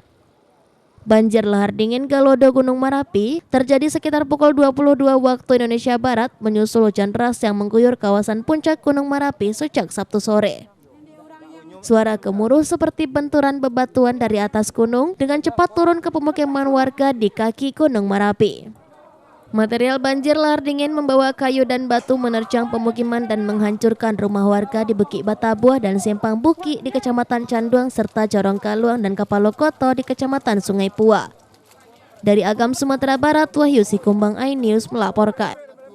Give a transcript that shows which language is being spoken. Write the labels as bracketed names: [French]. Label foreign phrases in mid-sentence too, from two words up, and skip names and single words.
[Indonesian] Banjir lahar dingin Galodo Gunung Merapi terjadi sekitar pukul 22 waktu Indonesia Barat menyusul hujan deras yang mengguyur kawasan puncak Gunung Merapi sejak Sabtu sore. Suara gemuruh seperti benturan bebatuan dari atas gunung dengan cepat turun ke pemukiman warga di kaki Gunung Merapi. Material banjir lahar dingin membawa kayu dan batu menerjang pemukiman dan menghancurkan rumah warga di Buki Batabuah dan Simpang Buki di Kecamatan Canduang serta Jorong Kaluang dan Kapalokoto di Kecamatan Sungai Pua. Dari Agam, Sumatera Barat, Wahyu Sikumbang, iNews melaporkan.